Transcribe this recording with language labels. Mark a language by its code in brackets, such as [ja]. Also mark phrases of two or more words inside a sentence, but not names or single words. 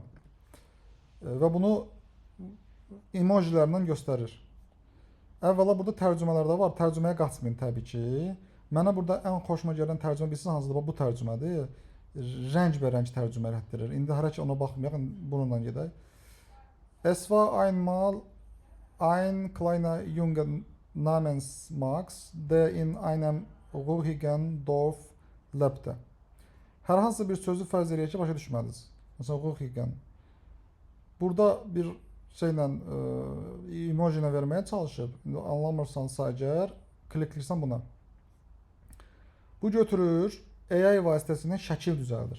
[az] Və bunu emojilərlə göstərir. Əvvəla burada tərcümələr də var. Tərcüməyə qaçmayın təbii ki. Mənə burada ən xoşuma gələn tərcümə bilirsiniz hansıdır? Bu tərcümədir. Rəngbərəng tərcümə etdirir. İndi hələ ki ona baxmayaq, bununla gedək. [de] Es war einmal ein kleiner Junge namens Max, der in einem ruhigen Dorf lebte. [az] Hər hansı bir sözü fərz eləyək ki, başa düşmədiniz. Məsələn, ruhigen. Burada bir şeylə, emoji ilə verməyə çalışıb. İndi anlamırsansa əgər, klikləyirsən buna. Bu götürür, AI vasitəsilə şəkil düzəldir.